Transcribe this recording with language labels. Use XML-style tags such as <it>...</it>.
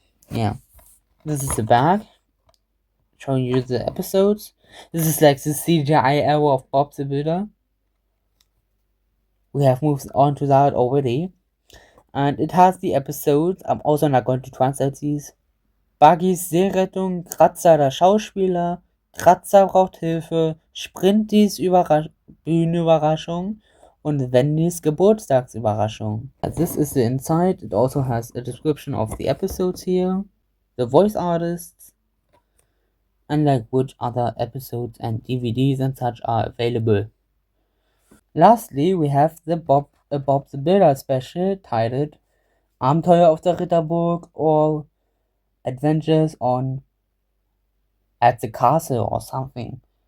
<en>Yeah. This is the back, showing you the episodes. This is like the CGI era of Bob the Builder. We have moved on to that already. And it has the episodes, I'm also not going to translate these.</en> <de>Buggys Seerettung, Kratzer der Schauspieler, Kratzer braucht Hilfe, Sprintis Bühnenüberraschung und Wendys Geburtstagsüberraschung.</de> <en>This is the inside. It also has a description of the episodes here, the voice artists, and like which other episodes and DVDs and such are available. Lastly, we have the Bob the Builder special titled</en> <de>Abenteuer auf der Ritterburg</de> <en>or Adventures at the Castle or something.</en>